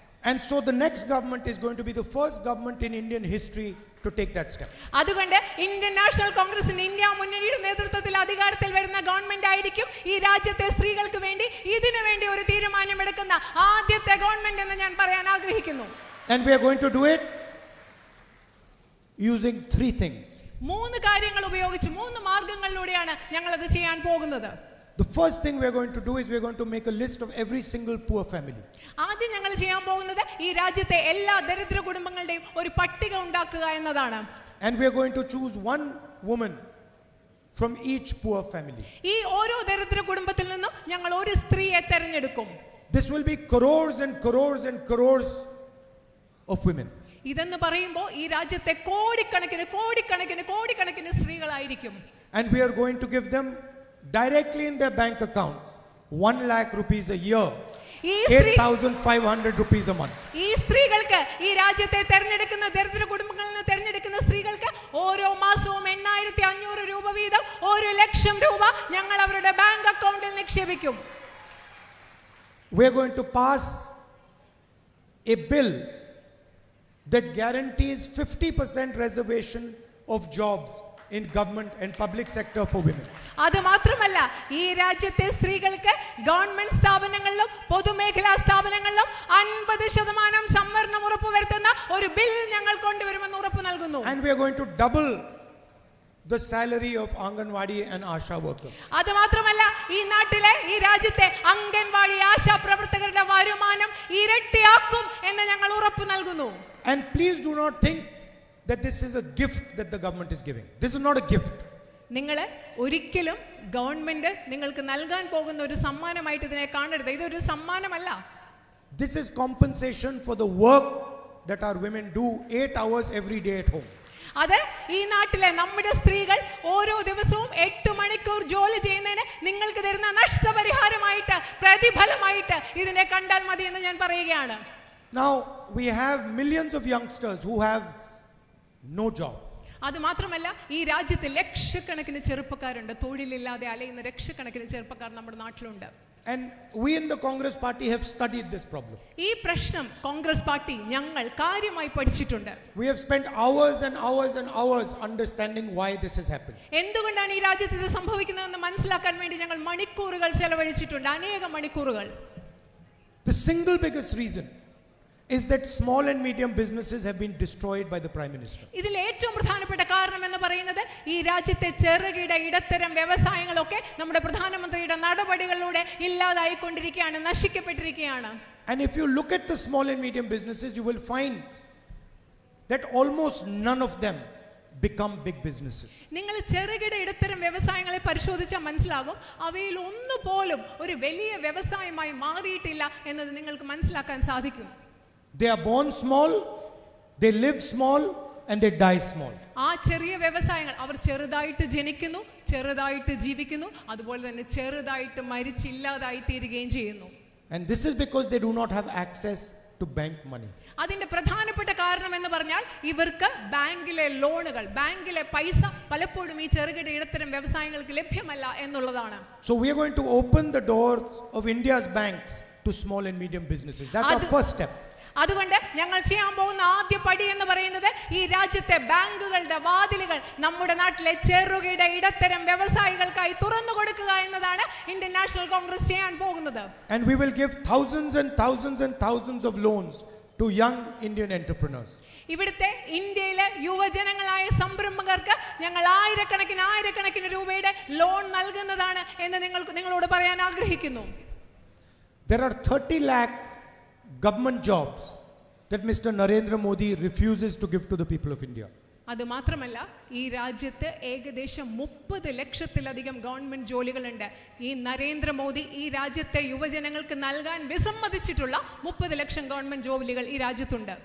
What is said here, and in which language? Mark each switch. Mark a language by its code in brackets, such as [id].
[en] And so the next government is going to be the first government in Indian history to take that step. [ml] അതുകൊണ്ട് Indian national കോൺഗ്രസിന്റെ India മുന്നണിയുടെ നേതൃത്വത്തിൽ അധികാരത്തിൽ വരുന്ന government ആയിരിക്കും ഈ രാജ്യത്തെ സ്ത്രീകൾക്ക് വേണ്ടി ഇതിനു വേണ്ടി ഒരു തീരുമാനമെടുക്കുന്ന ആദ്യത്തെ ഗവൺമെന്റ് എന്ന് ഞാൻ പറയാൻ ആഗ്രഹിക്കുന്നു. [en] And we are going to do it using 3 things. [ml] 3 കാര്യങ്ങൾ ഉപയോഗിച്ച് 3 മാർഗങ്ങളിലൂടെയാണ് ഞങ്ങൾ അത് ചെയ്യാൻ പോകുന്നത്. [en] The first thing we are going to do is we are going to make a list of every single poor family. [ml] ആദ്യം ഞങ്ങൾ ചെയ്യാൻ പോകുന്നത് ഈ രാജ്യത്തെ എല്ലാ ദരിദ്ര കുടുംബങ്ങളുടെയും ഒരു പട്ടിക ഉണ്ടാക്കുക എന്നതാണ്. [en] And we are going to choose one woman from each poor family. [ml] ഈ ഓരോ ദരിദ്ര കുടുംബത്തിൽ നിന്നും ഞങ്ങൾ ഒരു സ്ത്രീയെ തിരഞ്ഞെടുക്കും. [en] This will be crores and crores and crores of women. [ml] ഇതെന്ന് പറയുമ്പോൾ ഈ രാജ്യത്തെ കോടിക്കണക്കിന് കോടിക്കണക്കിന് കോടിക്കണക്കിന് സ്ത്രീകളായിരിക്കും. [en] And we are going to give them directly in their bank account 1 lakh rupees a year, 8,500 rupees a month. [ml] ഈ സ്ത്രീകൾക്ക്, ഈ രാജ്യത്തെ തെരഞ്ഞെടുക്കുന്ന ദരിദ്ര കുടുംബങ്ങളിൽ നിന്ന് തെരഞ്ഞെടുക്കുന്ന സ്ത്രീകൾക്ക് ഓരോ മാസവും 8,500 രൂപ വീതം 1 ലക്ഷം രൂപ ഞങ്ങൾ അവരുടെ ബാങ്ക് അക്കൗണ്ടിൽ നിക്ഷേപിക്കും. [en] We are going to pass a bill that guarantees 50% reservation of jobs in government and public sector for women. [ml] അത് മാത്രമല്ല, ഈ രാജ്യത്തെ സ്ത്രീകൾക്ക് ഗവൺമെന്റ് സ്ഥാപനങ്ങളിലും പൊതുമേഖലാ സ്ഥാപനങ്ങളിലും 50% സംവരണം ഉറപ്പുവരുത്തുന്ന ഒരു ബിൽ ഞങ്ങൾ കൊണ്ടുവരുമെന്ന് ഉറപ്പു നൽകുന്നു. [en] And we are going to double the salary of Anganwadi and Asha workers. [ml] അത് മാത്രമല്ല, ഈ നാട്ടിലെ, ഈ രാജ്യത്തെ അംഗൻവാടി ആശാ പ്രവർത്തകരുടെ വരുമാനം ഇരട്ടിയാക്കും എന്ന് ഞങ്ങൾ ഉറപ്പു നൽകുന്നു. [en] And please do not think that this is a gift that the government is giving. This is not a gift. [ml] നിങ്ങൾ ഒരിക്കലും ഗവൺമെന്റ് നിങ്ങൾക്ക് നൽകാൻ പോകുന്ന ഒരു സമ്മാനമായിട്ട് ഇതിനെ കാണരുത്. ഇതൊരു സമ്മാനമല്ല. [en] This is compensation for the work that our women do 8 hours every day at home. [ml] അത് ഈ നാട്ടിലെ നമ്മുടെ സ്ത്രീകൾ ഓരോ ദിവസവും 8 മണിക്കൂർ ജോലി ചെയ്യുന്നതിന് നിങ്ങൾക്ക് തരുന്ന നഷ്ടപരിഹാരമായിട്ട്, പ്രതിഫലമായിട്ട് ഇതിനെ കണ്ടാൽ മതി എന്ന് ഞാൻ പറയുകയാണ്. [en] Now we have millions of youngsters who have no job. [ml] അത് മാത്രമല്ല ഈ രാജ്യത്ത് ലക്ഷക്കണക്കിന് ചെറുപ്പക്കാരുണ്ട്, തൊഴിലില്ലാതെ അലയുന്ന ലക്ഷക്കണക്കിന് ചെറുപ്പക്കാർ നമ്മുടെ നാട്ടിലുണ്ട്. [en] And we in the Congress party have studied this problem. [ml] ഈ പ്രശ്നം കോൺഗ്രസ് പാർട്ടി ഞങ്ങൾ കാര്യമായി പഠിച്ചിട്ടുണ്ട്. [en] We have spent hours and hours and hours understanding why this has happened. [ml] എന്തുകൊണ്ടാണ് ഈ രാജ്യത്ത് ഇത് സംഭവിക്കുന്നതെന്ന് മനസ്സിലാക്കാൻ വേണ്ടി ഞങ്ങൾ മണിക്കൂറുകൾ ചെലവഴിച്ചിട്ടുണ്ട്, അനേകം മണിക്കൂറുകൾ. [en] The single biggest reason is that small and medium businesses have been destroyed by the Prime Minister. [ml] ഇതിൽ ഏറ്റവും പ്രധാനപ്പെട്ട കാരണം എന്ന് പറയുന്നത് ഈ രാജ്യത്തെ ചെറുകിട ഇടത്തരം വ്യവസായങ്ങളൊക്കെ നമ്മുടെ പ്രധാനമന്ത്രിയുടെ നടപടികളിലൂടെ ഇല്ലാതായിക്കൊണ്ടിരിക്കുകയാണ്, നശിക്കപ്പെട്ടിരിക്കുകയാണ്. [en] And if you look at the small and medium businesses, you will find that almost none of them become big businesses. [ml] നിങ്ങൾ ചെറുകിട ഇടത്തരം വ്യവസായങ്ങളെ പരിശോധിച്ചാൽ മനസ്സിലാകും, അവയിൽ ഒന്നുപോലും ഒരു വലിയ വ്യവസായമായി മാറിയിട്ടില്ല എന്നത് നിങ്ങൾക്ക് മനസ്സിലാക്കാൻ സാധിക്കും. [en] They are born small, they live small, and they die small. [ml] ആ ചെറിയ വ്യവസായങ്ങൾ അവർ ചെറുതായിട്ട് ജനിക്കുന്നു, ചെറുതായിട്ട് ജീവിക്കുന്നു, അതുപോലെ തന്നെ ചെറുതായിട്ട് മരിച്ചില്ലാതായി തീരുകയും ചെയ്യുന്നു. [en] And this is because they do not have access to bank money. [ml] അതിന്റെ പ്രധാനപ്പെട്ട കാരണം എന്ന് പറഞ്ഞാൽ ഇവർക്ക് ബാങ്കിലെ ലോണുകൾ, ബാങ്കിലെ പൈസ പലപ്പോഴും ഈ ചെറുകിട ഇടത്തരം വ്യവസായങ്ങൾക്ക് ലഭ്യമല്ല എന്നുള്ളതാണ്. [en] So we are going to open the doors of India's banks to small and medium businesses. That's our first step. [ml] അതുകൊണ്ട് ഞങ്ങൾ ചെയ്യാൻ പോകുന്ന ആദ്യ പടി എന്ന് പറയുന്നത് ഈ രാജ്യത്തെ ബാങ്കുകളുടെ വാതിലുകൾ നമ്മുടെ നാട്ടിലെ ചെറുകിട ഇടത്തരം വ്യവസായികൾക്കായി തുറന്നു കൊടുക്കുക എന്നതാണ് ഇന്ത്യൻ നാഷണൽ കോൺഗ്രസ് ചെയ്യാൻ പോകുന്നത്. [en] And we will give thousands and thousands and thousands of loans to young Indian entrepreneurs. [ml] ഇവിടുത്തെ ഇന്ത്യയിലെ യുവജനങ്ങളായ സംരംഭകർക്ക് ഞങ്ങൾ ആയിരക്കണക്കിന് രൂപയുടെ ലോൺ നൽകുന്നതാണ് എന്ന് നിങ്ങളോട് പറയാൻ ആഗ്രഹിക്കുന്നു. [en] There are 30 lakh government jobs that Mr. Narendra Modi refuses to give to the people of India. [ml] അത് മാത്രമല്ല ഈ രാജ്യത്ത് ഏകദേശം 30 ലക്ഷത്തിലധികം ഗവൺമെന്റ് ജോലികളുണ്ട്. ഈ നരേന്ദ്രമോദി ഈ രാജ്യത്തെ യുവജനങ്ങൾക്ക് നൽകാൻ വിസമ്മതിച്ചിട്ടുള്ള 30 ലക്ഷം ഗവൺമെന്റ് ജോലികൾ ഈ രാജ്യത്തുണ്ട്.